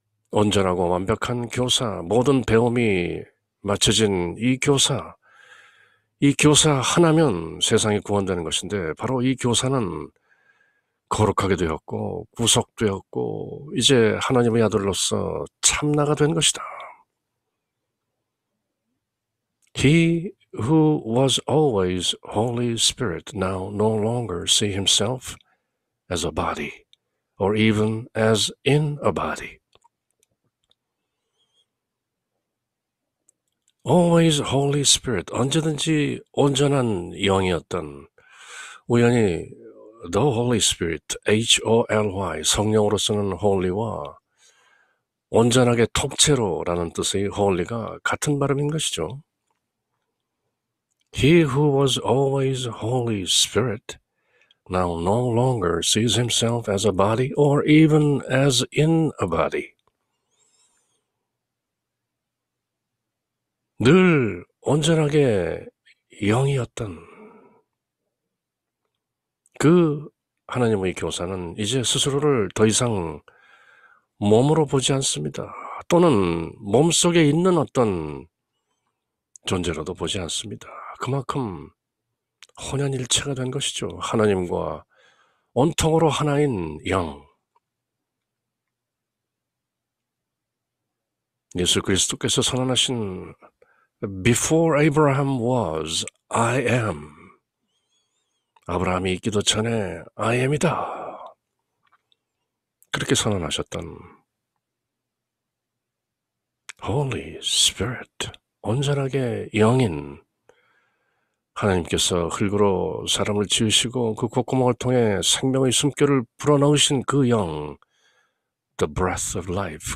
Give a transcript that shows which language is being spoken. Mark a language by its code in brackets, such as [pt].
[ko] 온전하고 완벽한 교사, 모든 배움이 맞춰진 이 교사 하나면 세상이 구원되는 것인데 바로 이 교사는 거룩하게 되었고 구속되었고 이제 하나님의 아들로서 참나가 된 것이다. [en] He who was always Holy Spirit now no longer see himself as a body or even as in a body. Always Holy Spirit, [ko] 언제든지 온전한 영이었던 우연히 The Holy Spirit, H-O-L-Y, 성령으로서는 Holy와 온전하게 통째로라는 뜻의 Holy가 같은 발음인 것이죠. [en] He who was always Holy Spirit now no longer sees himself as a body or even as in a body. [ko] 늘 온전하게 영이었던 그 하나님의 교사는 이제 스스로를 더 이상 몸으로 보지 않습니다. 또는 몸속에 있는 어떤 존재로도 보지 않습니다. 그만큼 혼연일체가 된 것이죠. 하나님과 온통으로 하나인 영. 예수 그리스도께서 선언하신 [en] Before Abraham was, I am. [ko] 아브라함이 있기도 전에 [en] I am [ko] 이다. 그렇게 선언하셨던 Holy Spirit, 온전하게 영인 하나님께서 흙으로 사람을 지으시고 그 콧구멍을 통해 생명의 숨결을 불어넣으신 그 영, [en] the breath of life.